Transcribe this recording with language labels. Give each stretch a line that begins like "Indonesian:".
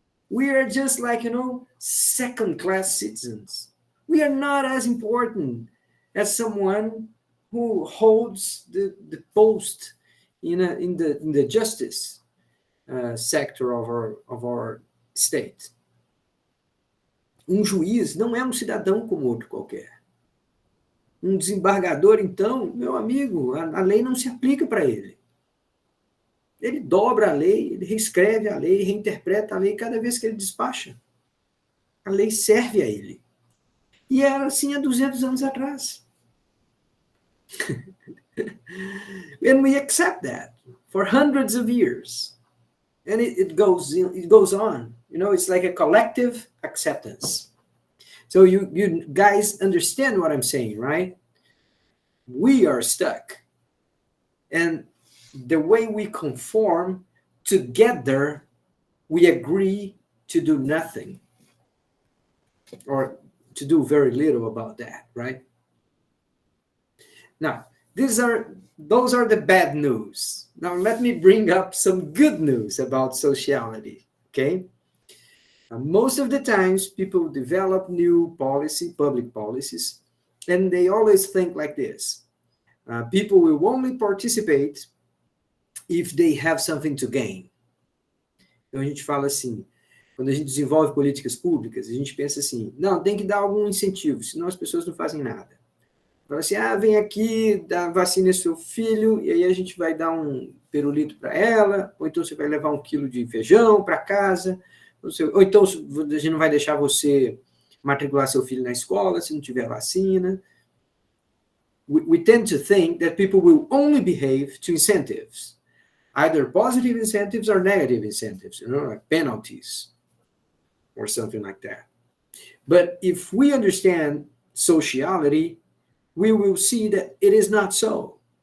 English: We are just like, second-class citizens. We are not as important as someone who holds the post in the justice sector of our state.
Portuguese: Juiz não é cidadão como outro qualquer. Desembargador, então, meu amigo, a lei não se aplica para ele. Ele dobra a lei, ele reescreve a lei, reinterpreta a lei cada vez que ele despacha. A lei serve a ele. E era assim há 200 anos atrás.
English: And we accept that for hundreds of years. And it goes on. It's like a collective acceptance. So you guys understand what I'm saying, right? We are stuck. And the way we conform, together, we agree to do nothing. or to do very little about that, right? Now, those are the bad news. Now, let me bring up some good news about sociality, okay? Most of the times, people develop new public policies, and they always think like this. People will only participate if they have something to gain.
Portuguese: Então, a gente fala assim, quando a gente desenvolve políticas públicas, a gente pensa assim, não, tem que dar algum incentivo, senão as pessoas não fazem nada. Fala assim, vem aqui, vacina seu filho, e aí a gente vai dar um pirulito para ela, ou então você vai levar 1 quilo de feijão para casa, ou então a gente não vai deixar você matricular seu filho na escola se não tiver vacina.
English: We tend to think that people will only behave to incentives, either positive incentives or negative incentives, like penalties or something like that. But if we understand sociality, we will see that it is not so.